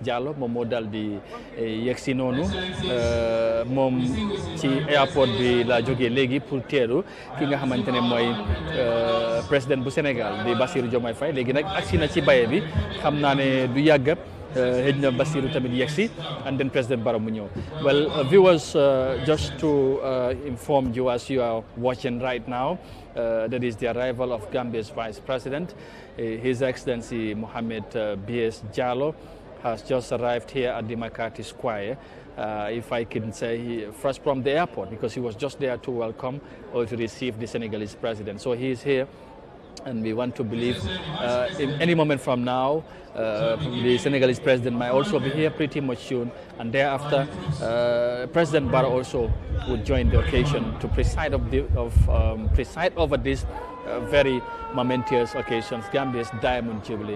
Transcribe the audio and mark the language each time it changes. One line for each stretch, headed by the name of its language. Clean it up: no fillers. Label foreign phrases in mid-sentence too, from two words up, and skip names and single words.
Wolof: Jallow moom moo dal di yegg si noonu moom ci airport bi la jógee léegi pour teeru ki nga xamante ne mooy président bu Sénégal di Bassirou Diomaye Faye léegi nag agsi na ci baye bi xam naa ne du yàgg xëj na Bassirou tamit yegsi
English: and then President Barrow
Wolof: mu ñëw
English: well viewers just to inform you as you are watching right now that is the arrival of Gambia's Vice President His Excellency Mohamed B.S. Jallow has just arrived here at the McCarthy Square if I can say first from the airport because he was just there to welcome or to receive the Senegalese president so he is here and we want to believe in any moment from now the Senegalese president might also be here pretty much soon and thereafter President Barrow also would join the occasion to preside over this very momentous occasions Gambia's Diamond Jubilee.